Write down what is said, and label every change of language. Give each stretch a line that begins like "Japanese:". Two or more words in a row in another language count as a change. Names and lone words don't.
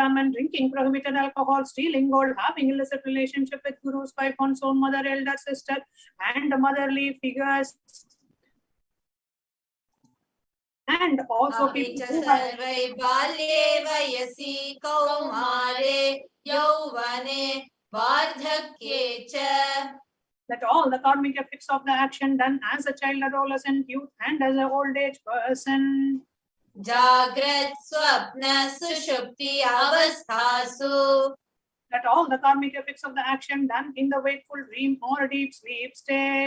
English: Brahman, drinking prohibited alcohol, stealing gold, having illicit relationship with Guru's wife, one's own mother, elder sister, and motherly figures, and also people who have
Sanskrit: balye vayasi kaumare yauvane vardhakye cha.
English: Let all the karmic effects of the action done as a child, adolescent, youth, and as an old age person.
Sanskrit: Jagrat Swapna Sushupti Avasthasu.
English: Let all the karmic effects of the action done in the wakeful dream or deep sleep state.